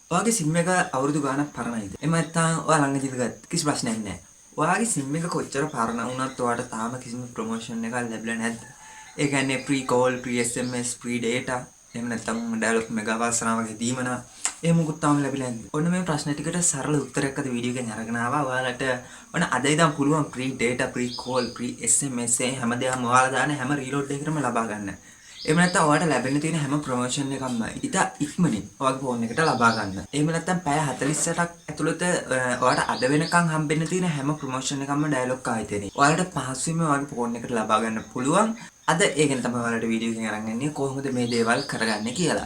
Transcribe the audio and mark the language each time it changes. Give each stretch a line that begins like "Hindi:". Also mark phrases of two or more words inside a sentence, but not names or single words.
Sinhala: ඔයාගේ SIM එක අවුරුදු ගාණක් පරණයිද? එහෙම නැත්නම් ඔයා ළඟදීද ගත්ත? කිසි ප්‍රශ්නයක් නැහැ. ඔයාගේ SIM එක කොච්චර පරණ වුණත් ඔයාට තාම කිසිම ප්‍රොමෝෂන් එකක් ලැබිලා නැද්ද? ඒ කියන්නේ
English: free call, free SMS, free data,
Sinhala: එහෙම නැත්නම් dialog mega වාසනාව වගේ දීමනා එහෙම මොකුත් තාම ලැබිලා නැද්ද? ඔන්න මේ ප්‍රශ්න ටිකට සරල උත්තරයක් අද වීඩියෝ එකෙන් අරගෙන ආවා. ඔයාලට ඔන්න අද ඉඳන් පුළුවන්
English: free data, free call, free SMS
Sinhala: හැමදේම ඔයාලා දාන හැම රීලෝඩ් එකකටම ලබා ගන්න. එහෙම නැත්නම් ඔයාලට ලැබෙන්න තියෙන හැම ප්‍රොමෝෂන් එකක්ම ඉතා ඉක්මනින් ඔයාගේ ෆෝන් එකට ලබා ගන්න. එහෙම නැත්නම් පැය 48ක් ඇතුළත ඔයාලට අද වෙනකන් හම්බෙන්න තියෙන හැම ප්‍රොමෝෂන් එකක්ම ඩයලොග් ආයතනයේ. ඔයාලට පහසුවෙන්ම ඔයාගේ ෆෝන් එකට ලබා ගන්න පුළුවන්. අද ඒ ගැන තමයි ඔයාලට වීඩියෝ එකකින් අරන් එන්නේ කොහොමද මේ දේවල් කරගන්නේ කියලා.